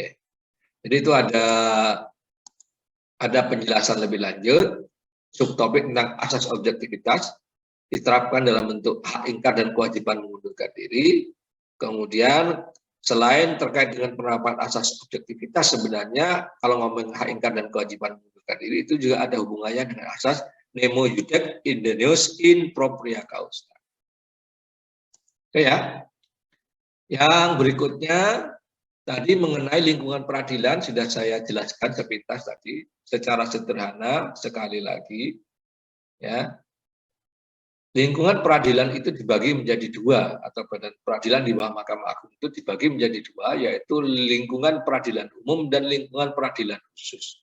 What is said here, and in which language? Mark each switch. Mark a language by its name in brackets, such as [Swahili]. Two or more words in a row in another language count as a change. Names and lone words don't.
[Indonesian] Jadi itu ada penjelasan lebih lanjut, subtopik tentang asas objektivitas diterapkan dalam bentuk hak ingkar dan kewajiban mengundurkan diri. Kemudian selain terkait dengan penerapan asas objektivitas, sebenarnya kalau ngomong hak ingkar dan kewajiban mengundurkan diri itu juga ada hubungannya dengan asas [Latin] nemo iudex indeneus in propria causa. [Indonesian] Oke ya. Yang berikutnya tadi mengenai lingkungan peradilan sudah saya jelaskan sepintas tadi secara sederhana sekali lagi ya. Lingkungan peradilan itu dibagi menjadi dua atau badan peradilan di bawah Mahkamah Agung itu dibagi menjadi dua, yaitu lingkungan peradilan umum dan lingkungan peradilan khusus.